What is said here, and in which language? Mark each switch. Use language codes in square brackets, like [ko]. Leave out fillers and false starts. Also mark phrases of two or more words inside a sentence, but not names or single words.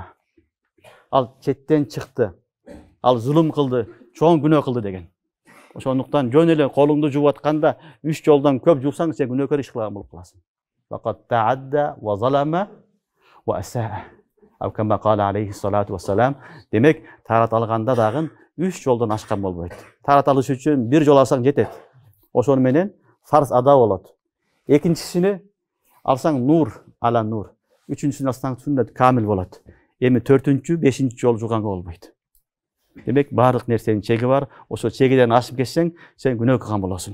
[ky] Ал четтен чыкты. Ал зулум кылды, чоң күнөө кылды деген. Ошондуктан жөн эле колуңду жууп атканда 3 жолдон көп жуусаң, сен күнөөкөр иш кылган болуп каласың. [ar] فقد تعدى وظلم وأساء. أو كما قال عليه الصلاة والسلام. [ky] Демек тарат алганда дагы 3 жолдон ашкан болбойт. Тарат алыш үчүн 1 жол алсаң жетет. Ошону менен фарз ада болот. Экинчисини алсаң [ar] نور على نور. [ky] Үчүнчүсүн алсаң сүннет камил болот. Эми 4-чү, 5-чи жол жуганга болбойт. Демек баардык нерсенин чеги бар. Ошо чегиден ашып кетсең, сен күнөө кылган болосуң.